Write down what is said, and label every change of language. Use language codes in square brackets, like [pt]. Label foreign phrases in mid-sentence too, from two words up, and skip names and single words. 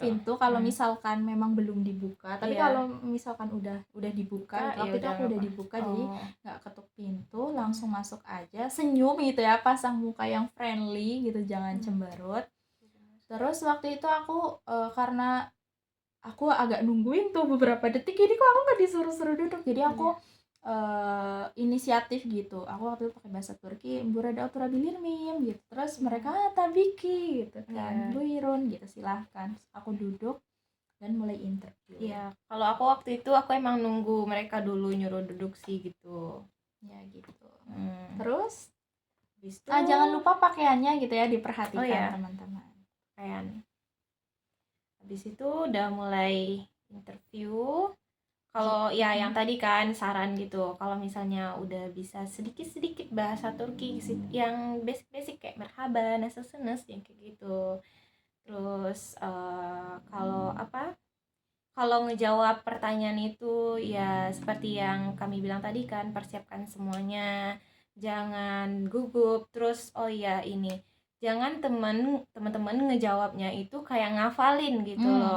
[id] Pintu kalau misalkan memang belum dibuka. Tapi kalau misalkan udah dibuka, waktu itu aku udah dibuka, jadi nggak ketuk pintu, langsung masuk aja, senyum gitu ya, pasang muka yang friendly gitu, jangan cemberut. Terus waktu itu aku karena aku agak nungguin tuh beberapa detik, ini kok aku nggak disuruh-suruh duduk, jadi aku inisiatif gitu. Aku waktu itu pakai bahasa Turki, [tr] burada oturabilir miyim gitu. [id] Terus mereka tabiki gitu kan, buyurun gitu, silahkan. Terus aku duduk dan mulai interview. Iya, kalau aku waktu itu aku emang nunggu mereka dulu nyuruh duduk sih gitu. Ya gitu. Terus jangan lupa pakaiannya gitu ya, diperhatikan teman-teman. Pakaian. Habis itu udah mulai interview. Kalau yang tadi kan saran gitu, kalau misalnya udah bisa sedikit-sedikit bahasa Turki yang basic-basic kayak [tr] merhaba, nasılsınız [id] yang kayak gitu. Terus kalau ngejawab pertanyaan itu ya seperti yang kami bilang tadi kan, persiapkan semuanya, jangan gugup. Terus jangan teman-teman ngejawabnya itu kayak ngafalin gitu loh.